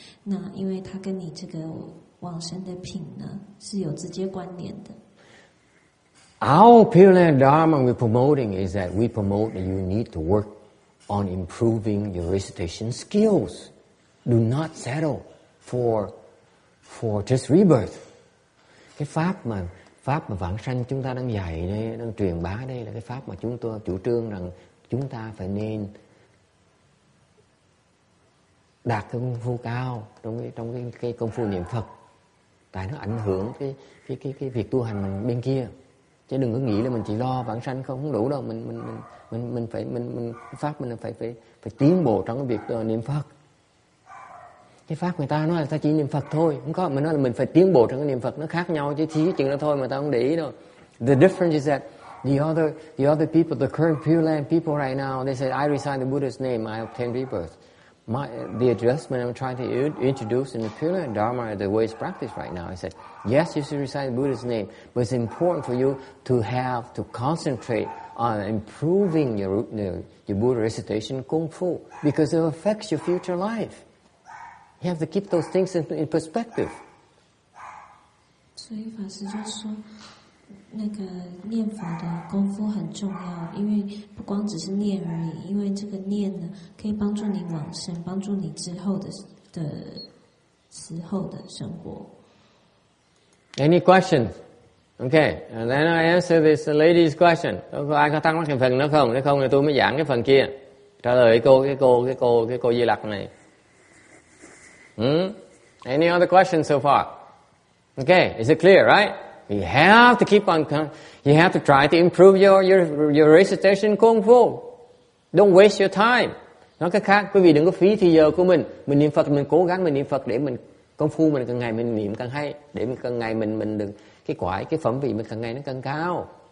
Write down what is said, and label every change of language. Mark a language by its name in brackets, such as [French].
[Chinese] 那因为它跟你这个往生的品呢是有直接关联的。 [English] Our Pureland Dharma we're promoting is that we promote that you need to work on improving your recitation skills. Do not settle for just rebirth. [Vietnamese] Cái pháp mà vãng sanh chúng ta đang dạy đây, đang truyền bá đây là cái pháp mà chúng tôi chủ trương rằng chúng ta phải nên đạt cái công phu cao trong cái công phu niệm Phật. Tại nó ảnh hưởng cái việc tu hành bên kia. Chứ đừng có nghĩ là mình chỉ lo vãng sanh không đủ đâu, mình phải tiến bộ trong cái việc niệm Phật. Cái pháp người ta nói là ta chỉ niệm Phật thôi, không có, mình nói là mình phải tiến bộ trong cái niệm Phật, nó khác nhau chứ chỉ chừng đó thôi mà ta không để ý đâu. [English] The difference is that the other people, the current Pureland people right now, they say I recite the Buddha's name, I obtain rebirth. The adjustment I'm trying to introduce in the Pureland Dharma, the way it's practiced right now, I said, yes, you should recite the Buddha's name, but it's important for you to concentrate on improving your Buddha recitation Kung Fu, because it affects your future life. You have to keep those things in perspective. [Chinese] 所以法师就说，那个念佛的功夫很重要，因为不光只是念而已，因为这个念呢，可以帮助你往生，帮助你之后的生活。 [English] Any questions? Okay, and then I answer this lady's question. [Vietnamese] Có ai có thắc mắc cái phần nữa không? Nếu không thì tôi mới giảng cái phần kia. Trả lời cái cô Di Lặc này. [English] Any other questions so far? Okay, is it clear, right? You have to keep on. You have to try to improve your recitation Kung Fu. Don't waste your time. [Vietnamese] Nói cách khác, quý vị đừng có phí thì giờ của mình niệm Phật, mình cố gắng mình niệm Phật để mình công phu mình càng ngày mình niệm càng hay, để mình càng ngày mình được cái phẩm vị mình càng ngày nó càng cao.